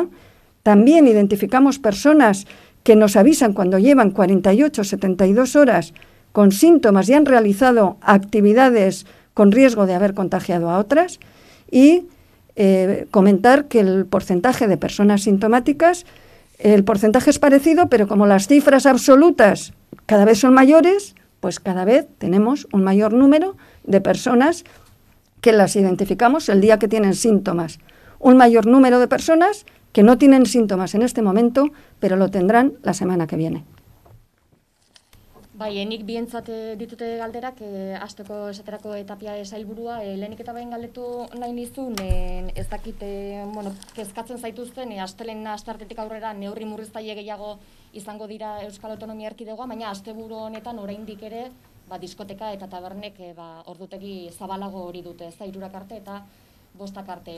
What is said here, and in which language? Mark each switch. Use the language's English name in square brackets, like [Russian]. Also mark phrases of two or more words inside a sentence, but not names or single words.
[Spanish] También identificamos personas que nos avisan cuando llevan 48 o 72 horas con síntomas y han realizado actividades con riesgo de haber contagiado a otras, y comentar que el porcentaje de personas sintomáticas, el porcentaje es parecido, pero como las cifras absolutas cada vez son mayores, pues cada vez tenemos un mayor número de personas que las identificamos el día que tienen síntomas. Un mayor número de personas que no tienen síntomas en este momento, pero lo tendrán la semana que viene. [Basque] Bai, nik bientzat ditute galderak, hasteko esaterako Tapia sailburua, lehenik eta behin galdetu nahi nizun, ez dakit, kezkatzen zaituzten, astelehen asteartetik aurrera neurri murriztaile gehiago izango dira Euskal Autonomia Erkidegoa, baina asteburu honetan oraindik ere, diskoteka eta tabernek ordutegi zabalago hori dute, ez da 3 arte eta 5 arte.